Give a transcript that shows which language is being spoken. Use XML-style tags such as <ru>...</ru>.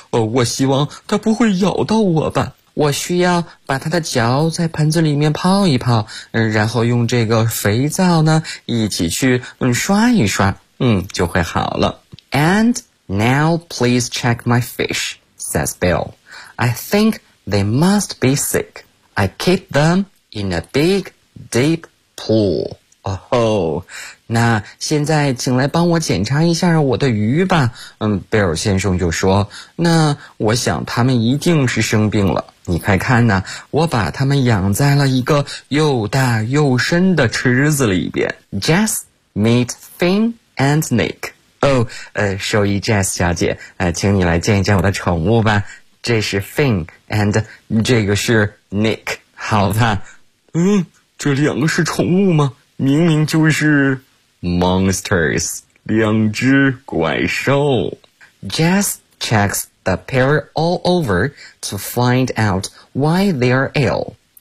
<zh>我希望他不会咬到我吧，我需要把他的脚在盆子里面泡一泡，然后用这个肥皂呢一起去刷一刷，就会好了。</zh> <en>And now please check my fish, says Bill. I think they must be sick. I keep them in a big deep pool.</en> <zh>哦吼，那现在请来帮我检查一下我的鱼吧。贝尔先生就说，那我想他们一定是生病了。你快看呢，我把他们养在了一个又大又深的池子里边。</zh> <en>Jess, meet Finn and Nick.</en> <zh>兽医 Jess 小姐，请你来见一见我的宠物吧。这是 Finn, and 这个是 Nick. 好吧。这两个是宠物吗？明明就是 monsters, 两只怪兽。</zh> <en>Jess checks the pair all over to find out why they are ill.</en>